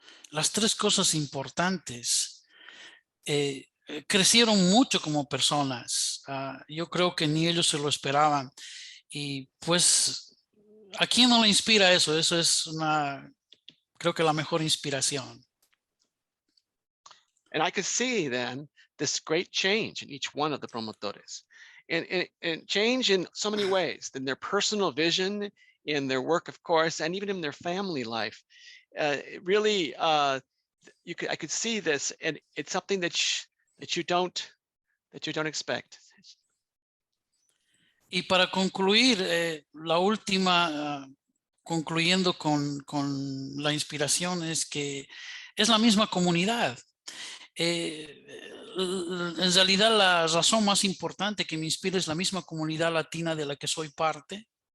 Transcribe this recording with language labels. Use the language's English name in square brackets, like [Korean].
[Spanish] Las tres cosas importantes. Crecieron mucho como personas. Yo creo que ni ellos se lo esperaban. Y pues, ¿a quién no le inspira eso? Eso es creo que la mejor inspiración. [English] And I could see then this great change in each one of the promotores, and change in so many ways, in their personal vision, in their work, of course, and even in their family life. It really, I could see this, and it's something that you don't expect. [Spanish] Y para concluir, la última, concluyendo con la inspiración, es que es la misma comunidad. En realidad, la razón más importante que me inspira es la misma comunidad latina de la que soy parte.